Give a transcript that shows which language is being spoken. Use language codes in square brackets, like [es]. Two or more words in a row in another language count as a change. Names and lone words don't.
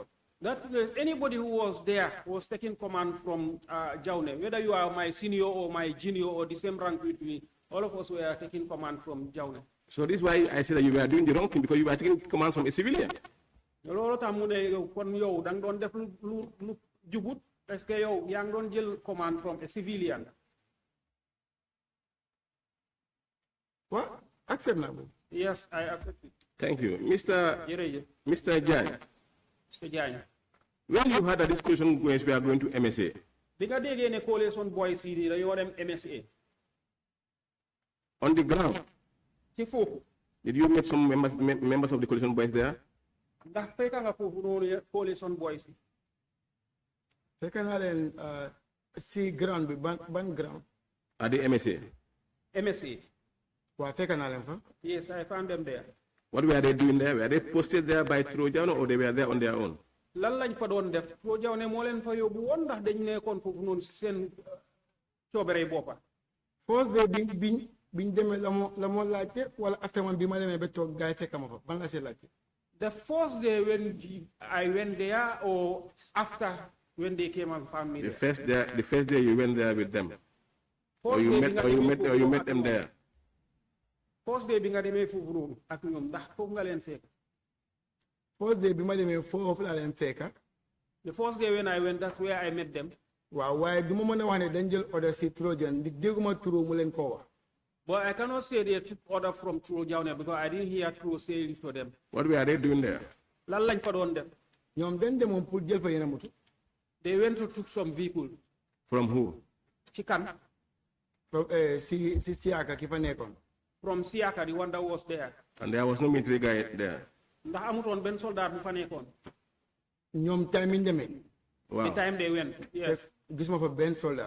[en] That is, anybody who was there was taking command from Jagne. Whether you are my senior or my junior or the same rank with me, all of us were taking command from Jagne. So this is why I said that you were doing the wrong thing, because you were taking command from a civilian. [wo] loolu tax mu ne kon yow da nga doon def lu jubut parce que yow yaa ngi doon jël [en] command from a civilian. What? Accept now. Yes, I accept it. Thank you. Mr. Jagne, Mr. Jagne. when you heard that this coalition boys were going to MSA, [wo] bi nga déggee ne [en] coalition boys [wo] yi dañoo dem MSA. [en] on the ground, [wo] ci foofu. [en] did you meet some members of the coalition boys there? [wo] ndax fekk nga foofu noonu [en] coalition boys [wo] yi. fekk naa leen si ground bi ban ground. [en] At the MSA. MSA. [wo] Waa fekk naa leen fa. [en] Yes, I found them there. What were they doing there? Were they posted there by Trojan or they were there on their own? [wo] Lan lañ fa doon def foo jaw ne moo leen fa yóbbu woon ndax dañ nekkoon foofu noonu si seen coobere boppa. [en] First day [wo] biñ demee la moo laajte wala after man bi ma demee ba toog gars yi fekk ma fa ban la see laajte. [en] The first day when I went there or after when they came and found me The there? first day you went there with them. Or First you day met [wo] bi nga [en] or you [wo] demee [en] met or [wo] foofu [en] you [wo] noonu [en] met [wo] ak [en] them [wo] ñoom. [en] there. First day [wo] bi nga demee foofu noonu ak ñoom ndax foofu nga leen fekk. [en] First day [wo] bi ma demee foofu laa leen fekka. [en] The first day when I went, that's where I met them. [wo] waaw waaye du ma mën a wax ne dañ jël order si Trojan di dégguma turu mu leen koo wax. [en] But I cannot say they took order from True Jaune because I didn't hear True say it to them. What were they doing there? [wo] Lan lañ fa doon def. ñoom dañ demoon pour jël fa yeneen moto. [en] They went to took some vehicle. From who? [wo] Ci kan. si Siaka ki fa nekkoon. [en] From Siaka, the one that was there. And there was no military guy there. [wo] Ndax amutoon benn soldat bu fa nekkoon. ñoom time yi ñu demee. [en] The Wow. time they went, yes. [wo] gis ma fa benn soldat.